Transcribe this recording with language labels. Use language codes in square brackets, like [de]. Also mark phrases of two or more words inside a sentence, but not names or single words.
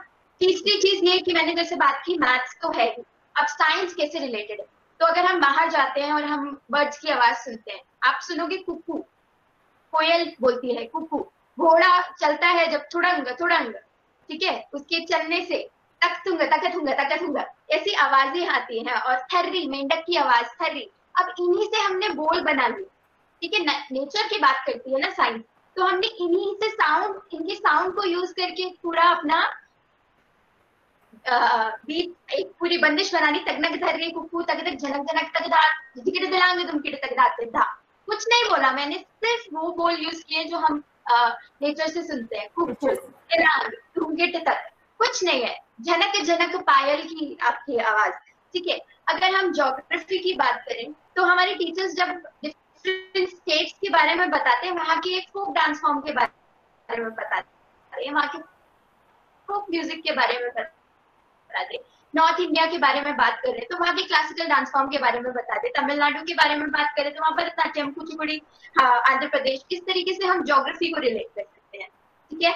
[hi] तीसरी चीज ये कि मैंने जैसे बात की मैथ्स तो है ही, अब साइंस कैसे रिलेटेड है, तो अगर हम बाहर जाते हैं और हम बर्ड्स की आवाज सुनते हैं, आप सुनोगे कुकू, कोयल बोलती है कुकू, घोड़ा चलता है जब थुड़ंग थुड़ंग, ठीक है, उसके चलने से तकथुंग तकथुंग तकथुंग ऐसी आवाजें आती हैं, और थर्री, मेंढक की आवाज थर्री, अब इन्हीं से हमने बोल बना ली, ठीक है। नेचर की बात करती है ना साइंस, तो हमने इन्हीं से साउंड, इनके साउंड को यूज करके पूरा अपना बीट, एक पूरी बंदिश बनानी, तगनक धर्री कुकू तगदक झनक झनक तगदा जिकिट दिलांगे तुम किट तगदाते धा, कुछ नहीं बोला मैंने, सिर्फ वो बोल यूज किए जो हम नेचर से सुनते हैं, कुकू तुम किट तक, कुछ नहीं है, झनक झनक पायल की आपकी आवाज, ठीक है। अगर हम ज्योग्राफी की बात करें तो हमारे टीचर्स जब [en] different states [hi] के बारे में बताते हैं, वहाँ के [en] folk dance form [hi] के बारे में बताते हैं, वहाँ के [en] folk music [hi] के बारे में बताते, नॉर्थ इंडिया के बारे में बात करें तो वहाँ के [en] classical dance form [hi] के बारे में बताते, तमिलनाडु के बारे में बात करें तो वहाँ भरतनाट्यम, कुचिपुड़ी, आंध्र प्रदेश, इस तरीके से हम ज्योग्राफी को रिलेट कर सकते हैं, ठीक है।